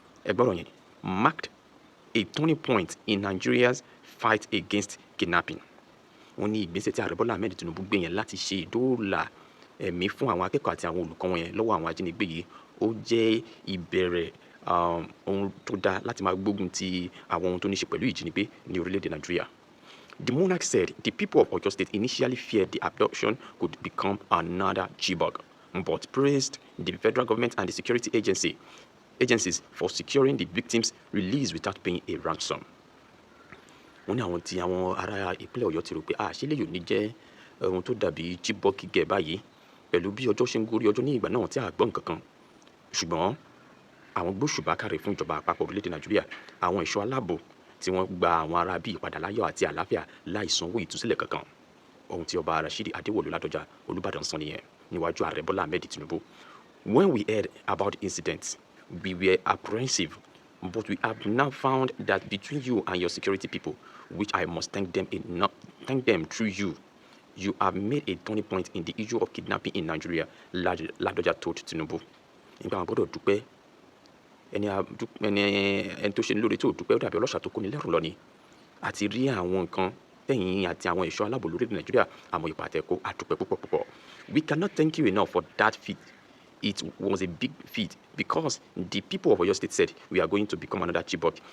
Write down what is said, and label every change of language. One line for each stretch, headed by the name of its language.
Yoruba: Ẹgbọ́rọ̀ yẹn
English: marked a turning point in Nigeria's fight against kidnapping.
Yoruba: Wọ́n ní ìgbésẹ̀ tí Ààrẹ Bọ́lá Ahmed Tinubu gbé yẹn láti ṣe ìdóòlà ẹ̀mí fún àwọn akẹ́kọ̀ọ́ àti àwọn olùkọ́ wọn yẹn lọ́wọ́ àwọn ajínigbé yìí ó jẹ́ ìbẹ̀rẹ̀ ohun tó dáa láti máa gbógun ti àwọn ohun tó ní ṣe pẹ̀lú ìjínigbé ní orílẹ̀-èdè Nàìjíríà.
English: The monarch said the people of Oyo State initially feared the abduction could become another Chibok. but praised the federal government and the security agencies for securing the victims' release without paying a ransom.
Yoruba: Wọ́n ní àwọn ará ìpínlẹ̀ Ọ̀yọ́ ti rò pé ṣé lè yóò ní jẹ́ ohun tó dàbí Chibok gẹ̀ báyìí pẹ̀lú bí ọjọ́ ṣe ń gorí ọjọ́ ní ìgbà náà tí a gbọ́ nǹkan kan. Ṣùgbọ́n àwọn gbóṣùbà káre fún ìjọba àpapọ̀ orílẹ̀-èdè Nàìjíríà, àwọn ẹ̀ṣọ́ aláàbò tí wọ́n gba àwọn ará bíi padà láyọ̀ àti àlàáfíà láì sanwó ìtúsílẹ̀ kankan. Ohun tí ọba Rashidi Adéwọ̀lú Ládọjà Olúbàdàn sọ nìyẹn níwájú ààrẹ Bọ́lá Ahmed Tinubu.
English: When we heard about the incident, we were apprehensive, but we have now found that between you and your security people, which I must thank them through you, you have made a turning point in the issue of kidnapping in Nigeria, Ládọjà told Tinubu.
Yoruba: Nígbà wọn gbọ́dọ̀ dúpẹ́ ẹni tó ṣe ní lóore tí ò dúpẹ́ ó dàbí ọlọ́ṣà tó kóni lẹ́rù lọ ni. Àti rí àwọn nǹkan tẹ̀yìn àti àwọn ẹ̀ṣọ́ aláàbò lórílẹ̀-èdè Nàìjíríà àmọ́ ipa àtẹ̀kọ́ àdúpẹ́ púpọ̀.
English: We cannot thank you enough for that feat. It was a big feat because the people of Oyo State said we are going to become another Chibok.